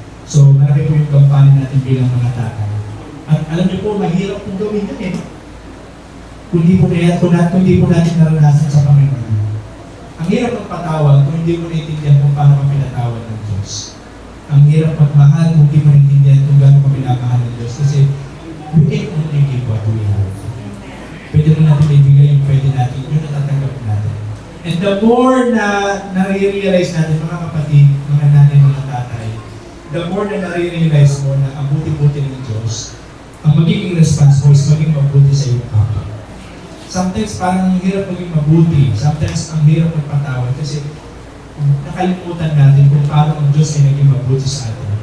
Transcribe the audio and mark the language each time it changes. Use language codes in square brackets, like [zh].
[tl] So, malaki po yung kampanya natin bilang mga tatay. At alam niyo po, mahirap pong gawin yun kung di po natin naranasan sa Panginoon. Ang hirap magpatawag kung hindi mo naiintindihan kung paano ka pinatawag ng Diyos. Ang hirap magmahal kung hindi mo naiintindihan kung gaano ka pinamahal ng Diyos. [en] Kasi, we can only give what we have. [tl] Pwede mo natin ibigay yung pwede natin, yung natatanggap natin. [en] And the more [tl] na nare-realize natin, mga kapatid, mga nanay, mga tatay, [en] the more [tl] na nare-realize mo na ang buti-buti ng Diyos, ang magiging response mo is maging mabuti sa iyong kapwa. Sometimes parang ang hirap maging mabuti, sometimes ang hirap magpatawad kasi nakalimutan natin kung paano ang Diyos ay naging mabuti sa atin.